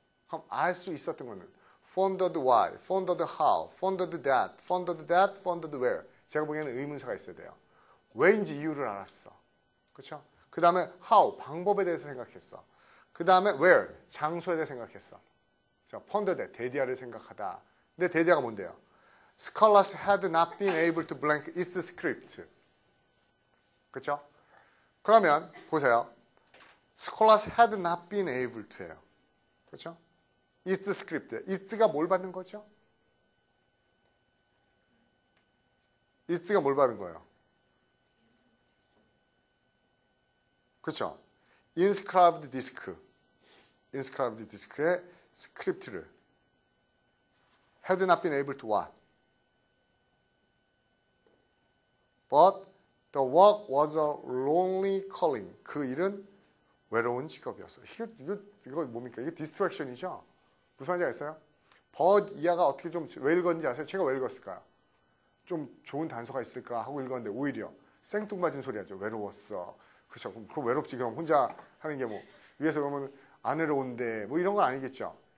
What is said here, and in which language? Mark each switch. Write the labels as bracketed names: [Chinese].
[Korean] 그럼 알 수 있었던 거는 [English] pondered why, pondered how, pondered that, pondered that, pondered where. [Korean] 제가 보기에는 의문사가 있어야 돼요. 왜인지 이유를 알았어. 그렇죠? 그 다음에 how, 방법에 대해서 생각했어. 그 다음에 where, 장소에 대해 생각했어. pondered, 데디아를 생각하다. 근데 데디아가 뭔데요? [English] Scholars had not been able to blank its script. [Korean] 그렇죠? 그러면 보세요. [English] Scholars had not been able to예요. [Korean] 그렇죠? [English] is script. [Korean] is가 뭘 받는 거죠? is가 뭘 받는 거예요? 그렇죠? [English] inscribed disk. inscribed disk의 [Korean] 스크립트를 [English] had not been able to what? But the work was a lonely calling. [Korean] 그 일은 외로운 직업이었어. 이거 뭡니까? 이게 디스트랙션이죠? 무슨 말인지 아세요? but 이하가 어떻게 좀 왜 읽었는지 아세요? 제가 왜 읽었을까요? 좀 좋은 단서가 있을까 하고 읽었는데 오히려 생뚱맞은 소리 하죠. 외로웠어. 그렇죠? 그럼 그 외롭지 그럼 혼자 하는 게 뭐 위에서 그러면 안 외로운데 뭐 이런 건 아니겠죠?